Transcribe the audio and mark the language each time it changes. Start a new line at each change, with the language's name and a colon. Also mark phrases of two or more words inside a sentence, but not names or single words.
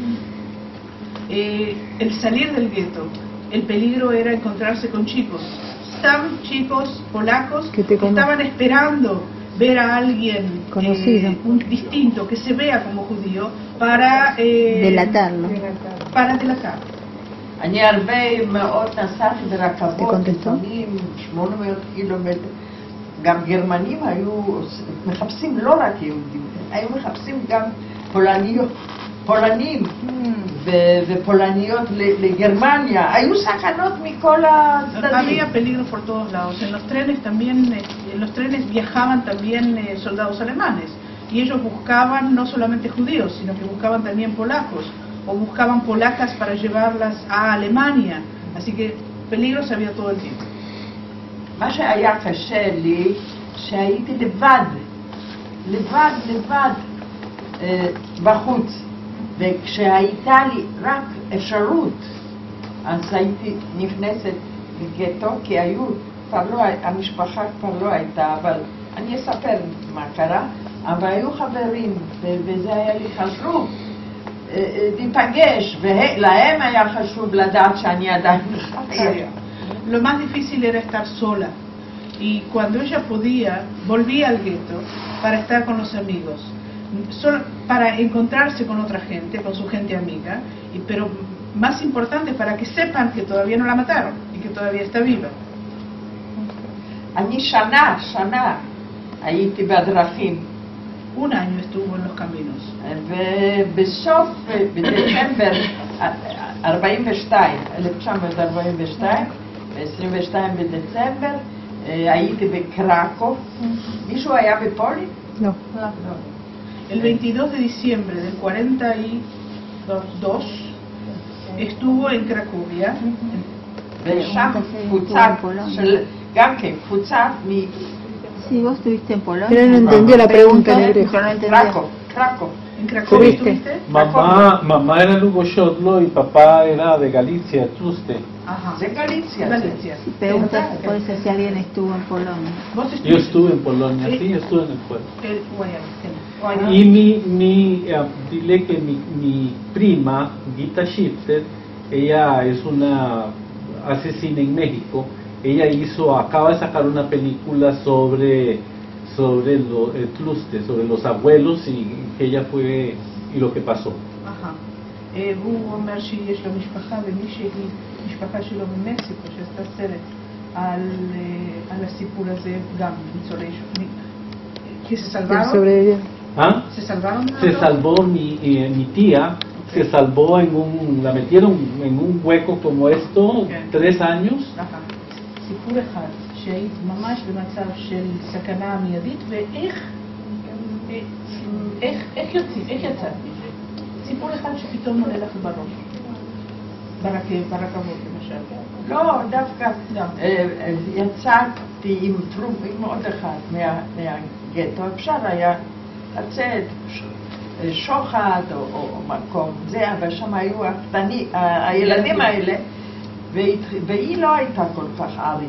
Spanish: El salir del gueto, el peligro era encontrarse con chicos polacos que estaban esperando ver a alguien conocido, un distinto, que se vea como judío, para delatarlo. para דלתר.
Hebrew: אני הרבה מאוד נסעתי ברכבות, לפעמים 800 קילומטר. גם גרמנים היו מחפשים לא רק יהודים, היו מחפשים גם פולנים ופולניות לגרמניה. היו סכנות מכל הצדדים.
Spanish: Había peligro por todos lados. En los trenes también, en los trenes viajaban también soldados alemanes. Y ellos buscaban no solamente judíos, sino que buscaban también polacos, o buscaban polacas para llevarlas a Alemania. Así que peligros había todo el tiempo.
Hebrew: מה שהיה קשה לי, שהייתי לבד בחוץ, וכשהייתה לי רק אפשרות, אז הייתי נכנסת לגטו, כי המשפחה כבר לא הייתה, אבל אני אספר מה קרה, אבל היו חברים, וזה היה לי חשוב להיפגש, ולהם היה חשוב לדעת שאני עדיין חיה.
Spanish: Lo más difícil era estar sola, y cuando ella podía, volvía al gueto para estar con los amigos, para encontrarse con otra gente, con su gente amiga, pero más importante para que sepan que todavía no la mataron y que todavía está viva.
Hebrew: אני שנה הייתי בדרכים.
Spanish: Un año estuvo en los caminos.
Hebrew: ובסוף, בדצמבר 1942, ב-22 בדצמבר, הייתי בקרקוב. מישהו היה בפולין?
Spanish: No. El 22 de diciembre del 42 estuvo en Cracovia. ושם קבוצה גם כן, קבוצה Sí, vos estuviste en Polonia. Pero no entendió la pregunta en hebreo. Yo no entendía. Cracov. ¿En Cracovia ¿Estuviste? estuviste? Mamá era Lugo Shodlo y papá era de Galicia, Tluste. Ajá.
Hebrew: זה גליציה.
Spanish: Galicia. Si preguntas, puede ser si alguien estuvo en Polonia. ¿Vos Yo estuviste? estuve en Polonia, sí, yo estuve en el pueblo. Guayana. Y dile que mi prima, Gita Shifter, ella es una asesina en México. Ella acaba de sacar una película sobre Tluste, sobre los abuelos y que ella fue y lo que pasó. Ajá.
Hebrew: הוא אומר שיש לו משפחה, ומישהי משפחה שלו במקסיקו שעשתה סרט על הסיפור הזה, גם ניצולי שואה.
Spanish: que se salvaron. ¿Ah? ¿Se salvaron? Se salvó mi tía, se salvó la metieron en un hueco como esto, 3 años. Ajá.
Hebrew: סיפור אחד, שהיית ממש במצב של סכנה מיידית, איך יצאת מזה? סיפור אחד שפתאום עולה לך בראש, ברכבות למשל. לא, דווקא יצאתי עם עוד אחד מהגטו, אפשר היה לצאת שוחד או מקום זה, אבל שם היו הילדים האלה, והיא לא הייתה כל כך ערית.